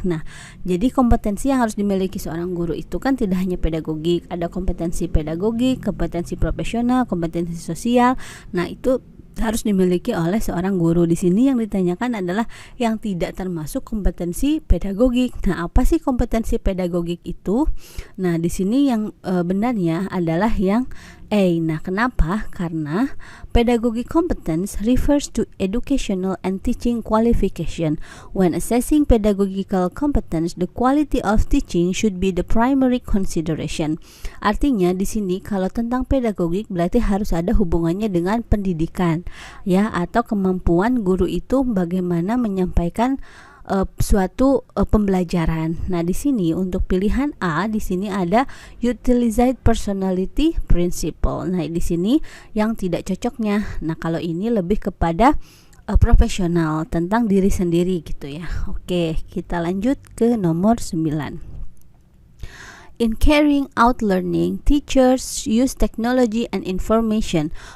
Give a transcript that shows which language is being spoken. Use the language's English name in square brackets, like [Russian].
[Indonesian] Nah, jadi kompetensi yang harus dimiliki seorang guru itu kan tidak hanya pedagogik, ada kompetensi pedagogik, kompetensi profesional, kompetensi sosial. Nah, itu harus dimiliki oleh seorang guru. Di sini yang ditanyakan adalah yang tidak termasuk kompetensi pedagogik. Nah, apa sih kompetensi pedagogik itu? Nah, di sini yang benarnya adalah yang A. Nah, kenapa? [English] Karena pedagogic competence refers to educational and teaching qualification. When assessing pedagogical competence, the quality of teaching should be the primary consideration. [Indonesian] Artinya di sini kalau tentang pedagogik berarti harus ada hubungannya dengan pendidikan, ya, atau kemampuan guru itu bagaimana menyampaikan suatu pembelajaran. Nah, di sini untuk pilihan A di sini ada [English] utilize personality principle. [Indonesian] Nah, di sini yang tidak cocoknya. Nah, kalau ini lebih kepada profesional tentang diri sendiri gitu ya. Oke, kita lanjut ke nomor 9. [English] In carrying out learning, teachers use technology and informations.